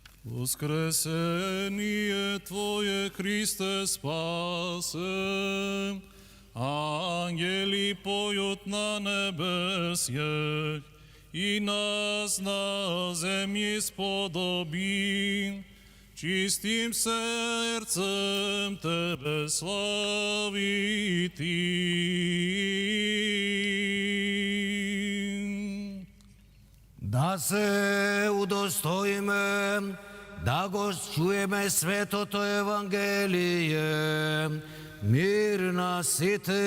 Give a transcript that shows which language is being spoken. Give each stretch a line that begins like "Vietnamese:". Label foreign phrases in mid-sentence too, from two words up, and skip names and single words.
Church Slavic: Воскресение Твое, Христе, спасе. Ангели поют на небесьях, и нас на земле сподоби. Чистим сердцем Тебе славити.
Macedonian: Да се удостоиме, да го чуеме светото Евангелие, мир на сите.